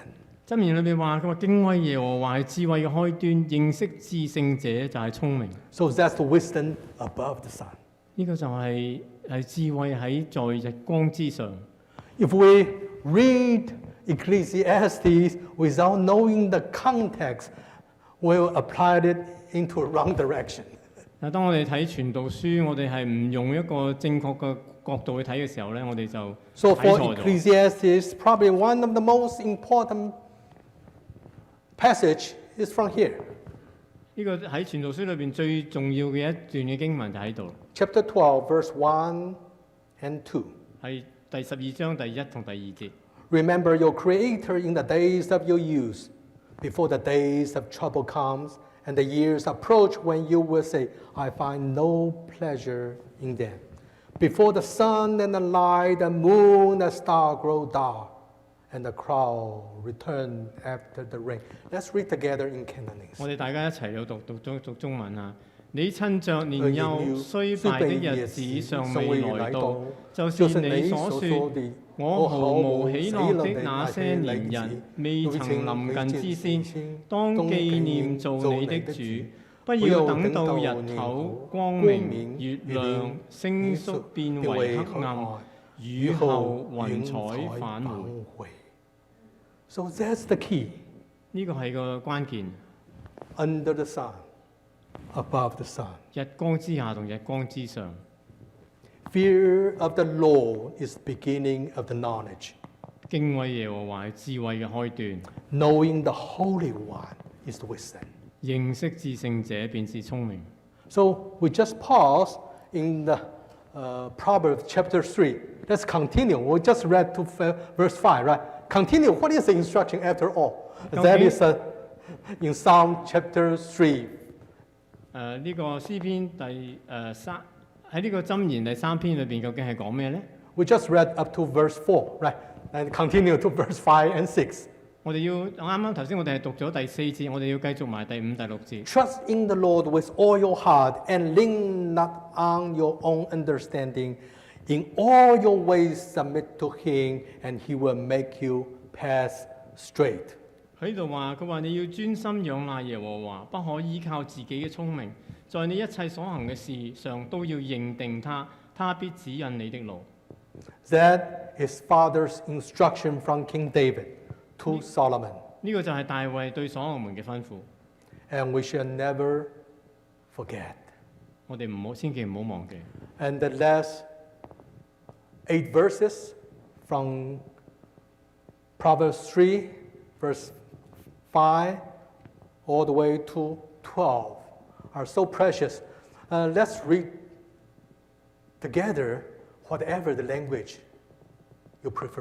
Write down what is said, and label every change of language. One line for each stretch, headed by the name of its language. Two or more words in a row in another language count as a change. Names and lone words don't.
Cantonese: 箴言裏邊話：佢話敬畏耶和華係智慧嘅開端，認識至聖者就係聰明。
English: So that's the wisdom above the sun.
Cantonese: 呢個就係智慧喺在日光之上。
English: If we read Ecclesiastes without knowing the context, we'll apply it into a wrong direction.
Cantonese: 嗱，當我哋睇傳道書，我哋係唔用一個正確嘅角度去睇嘅時候咧，我哋就
English: So
Cantonese: 睇
English: for
Cantonese: 錯咗。
English: Ecclesiastes, probably one of the most important passage is from here.
Cantonese: 呢個喺傳道書裏邊最重要嘅一段嘅經文就喺度，
English: Chapter 12, verse 1 and 2.
Cantonese: 係第12章第1同第2節。
English: Remember your Creator in the days of your youth, before the days of trouble comes and the years approach when you will say, I find no pleasure in them. Before the sun and the light, the moon and star grow dark, and the cloud return after the rain. Let's read together in Cantonese.
Cantonese: 我哋大家一齊有讀中文啊！你趁着年幼衰敗的日子尚未來到，就是你所說我毫無喜樂的那些年日，未曾臨近之先，當紀念做你的主。不要等到日頭光明，月亮星宿變為黑暗，雨後雲彩返回。
English: So that's the key.
Cantonese: 呢個係個關鍵。
English: Under the sun, above the sun.
Cantonese: 日光之下同日光之上。
English: Fear of the Lord is the beginning of the knowledge.
Cantonese: 敬畏耶和華係智慧嘅開端，
English: Knowing the Holy One is the wisdom.
Cantonese: 認識至聖者便是聰明。
English: So we just pause in the Proverbs chapter 3. Let's continue. We just read to verse 5, right? Continue. What is the instruction after all? That is in Psalm chapter 3.
Cantonese: 呢個詩篇第3喺呢個箴言第3篇裏邊，究竟係講咩呢？
English: We just read up to verse 4, right? And continue to verse 5 and 6.
Cantonese: 我哋要啱啱頭先我哋係讀咗第4節，我哋要繼續埋第5、第6節。
English: Trust in the Lord with all your heart and lean not on your own understanding. In all your ways submit to Him, and He will make you pass straight.
Cantonese: 喺度話佢話你要專心仰賴耶和華，不可依靠自己嘅聰明，在你一切所行嘅事上都要認定他，他必指引你的路。
English: That is Father's instruction from King David to Solomon.
Cantonese: 呢個就係大衛對所羅門嘅吩咐，
English: And we shall never forget.
Cantonese: 我哋千祈唔好忘記。
English: And the last 8 verses from Proverbs 3, verse 5, all the way to 12 are so precious. Let's read together whatever the language you prefer.